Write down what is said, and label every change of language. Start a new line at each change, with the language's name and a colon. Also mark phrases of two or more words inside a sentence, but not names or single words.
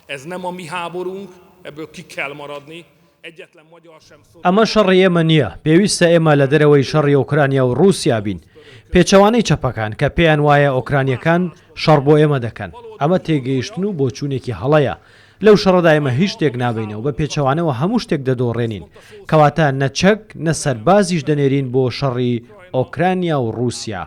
Hungarian: Ez nem a mi háborunk, ebből ki kell maradni. Egyetlen magyar sem szól.
Central Kurdish: ئەمە شەڕی ئێمە نییە. پێویستە ئێمە لە دەرەوەی شەڕی ئۆکرانیا و رووسیا بین. پێچەوانەی چەپەکان کە پێیان وایە ئۆکرانیەکان شەڕ بۆ ئێمە دەکەن. ئەمە تێگەیشتن و بۆچوونێکی هەڵەیە. لەو شەڕەدا ئێمە هیچ شتێک نابینەوە بە پێچەوانەوە هەموو شتێک دەدۆڕێنین. کەواتە نەچەک نە سەربازیش دەنێرین بۆ شەڕی ئۆکرانیا و رووسیا.